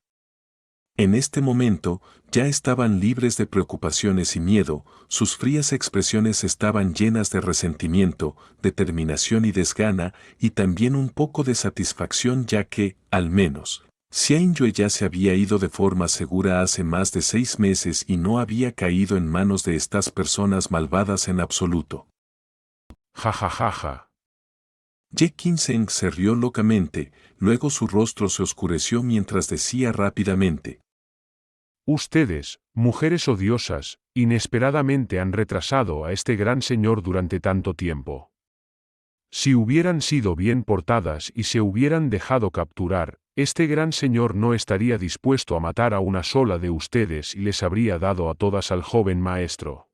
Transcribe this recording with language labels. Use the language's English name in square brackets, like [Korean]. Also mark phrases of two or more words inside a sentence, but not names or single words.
[Spanish] En este momento, ya estaban libres de preocupaciones y miedo, sus frías expresiones estaban llenas de resentimiento, determinación y desgana, y también un poco de satisfacción ya que, al menos, Xianyue ya se había ido de forma segura hace más de 6 meses y no había caído en manos de estas personas malvadas en absoluto. Ja ja ja ja. Ye Qinzheng se rió locamente, luego su rostro se oscureció mientras decía rápidamente: Ustedes, mujeres odiosas, inesperadamente han retrasado a este gran señor durante tanto tiempo. Si hubieran sido bien portadas y se hubieran dejado capturar, este gran señor no estaría dispuesto a matar a una sola de ustedes y les habría dado a todas al joven maestro.